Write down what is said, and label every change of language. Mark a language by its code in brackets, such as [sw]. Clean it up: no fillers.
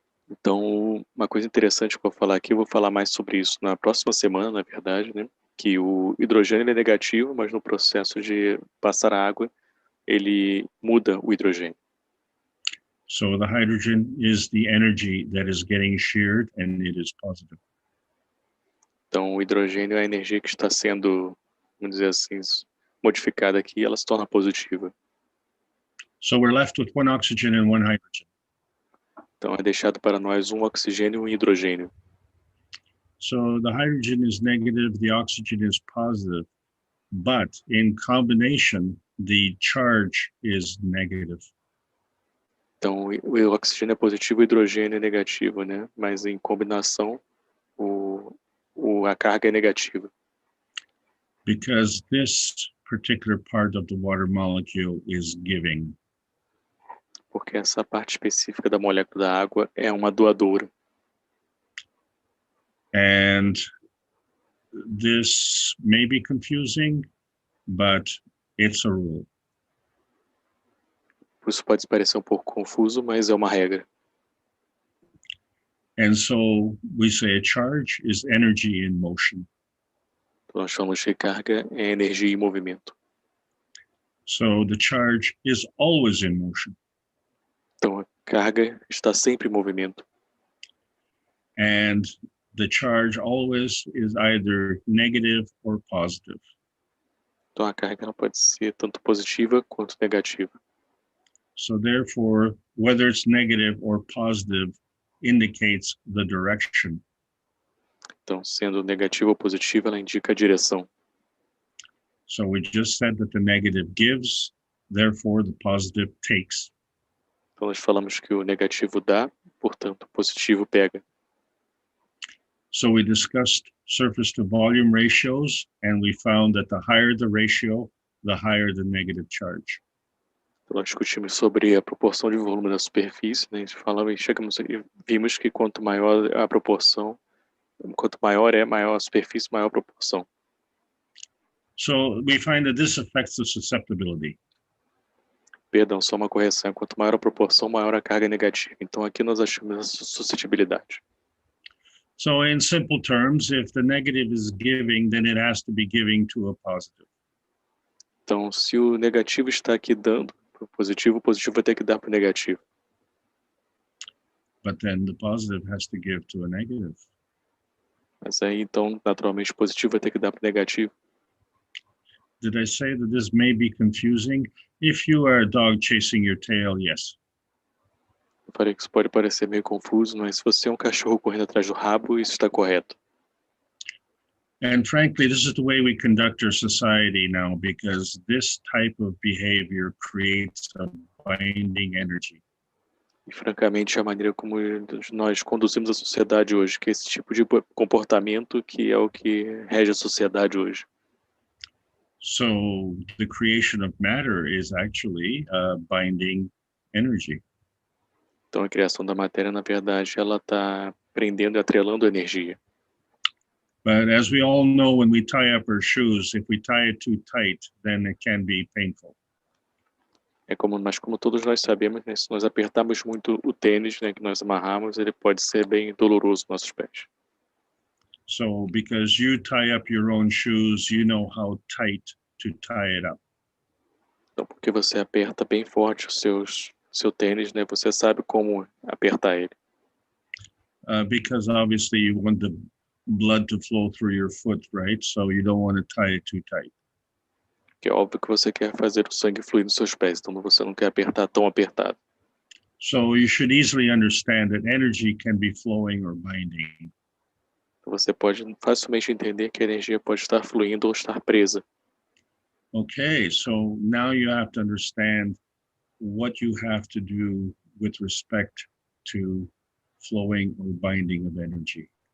[pt] Então, uma coisa interessante que eu vou falar aqui, eu vou falar mais sobre isso na próxima semana, na verdade, né? Que o hidrogênio é negativo, mas no processo de passar a água, ele muda o hidrogênio. [en] So the hydrogen is the energy that is getting sheared, and it is positive. [pt] Então, o hidrogênio é a energia que está sendo, vamos dizer assim, modificada aqui e ela se torna positiva. [en] So we're left with 1 oxygen and 1 hydrogen. [pt] Então, é deixado para nós um oxigênio e um hidrogênio. [en] So the hydrogen is negative, the oxygen is positive, but in combination, the charge is negative. [pt] Então, o oxigênio é positivo e o hidrogênio é negativo, né? Mas em combinação, a carga é negativa. [en] Because this particular part of the water molecule is giving. [pt] Porque essa parte específica da molécula da água é uma doadora. [en] And this may be confusing, but it's a rule. [pt] Isso pode parecer um pouco confuso, mas é uma regra. [en] And so we say a charge is energy in motion. [pt] Então, nós chamamos de carga é energia em movimento. [en] So the charge is always in motion. [pt] Então, a carga está sempre em movimento. [en] And the charge always is either negative or positive. [pt] Então, a carga não pode ser tanto positiva quanto negativa. [en] So therefore, whether it's negative or positive indicates the direction. [pt] Então, sendo negativa ou positiva, ela indica a direção. [en] So we just said that the negative gives, therefore the positive takes. [pt] Então, nós falamos que o negativo dá, portanto, o positivo pega. [en] So we discussed surface to volume ratios, and we found that the higher the ratio, the higher the negative charge. [pt] Então, nós discutimos sobre a proporção de volume da superfície, né? A gente falava e vimos que quanto maior a proporção, quanto maior a superfície, maior a proporção. [en] So we find that this affects the susceptibility. [pt] Perdão, só uma correção. Quanto maior a proporção, maior a carga negativa. Então, aqui nós achamos a suscetibilidade. [en] So in simple terms, if the negative is giving, then it has to be giving to a positive. [pt] Então, se o negativo está aqui dando para o positivo vai ter que dar para o negativo. [en] But then the positive has to give to a negative. [pt] Mas aí, então, naturalmente, o positivo vai ter que dar para o negativo. [en] Did I say that this may be confusing? If you are a dog chasing your tail, yes. [pt] Falei que isso pode parecer meio confuso, mas se você é um cachorro correndo atrás do rabo, isso está correto. [en] And frankly, this is the way we conduct our society now, because this type of behavior creates a binding energy. [pt] E francamente, a maneira como nós conduzimos a sociedade hoje, que é esse tipo de comportamento que é o que rege a sociedade hoje. [en] So the creation of matter is actually a binding energy. [pt] Então a criação da matéria, na verdade, ela está prendendo e atrelando a energia. [en] But as we all know, when we tie up our shoes, if we tie it too tight, then it can be painful. [pt] Mas como todos nós sabemos, né, se nós apertarmos muito o tênis, né, que nós amarramos, ele pode ser bem doloroso nos nossos pés. [en] So because you tie up your own shoes, you know how tight to tie it up. [pt] Então, porque você aperta bem forte seu tênis, né, você sabe como apertar ele. [en] Because obviously you want the blood to flow through your foot, right? So you don't want to tie it too tight. [pt] Que é óbvio que você quer fazer o sangue fluir nos seus pés, então você não quer apertar tão apertado. [en] So you should easily understand that energy can be flowing or binding. [pt] Então você pode facilmente entender que a energia pode estar fluindo ou estar presa. [en] Okay, so now you have to understand what you have to do with respect to flowing or binding of energy.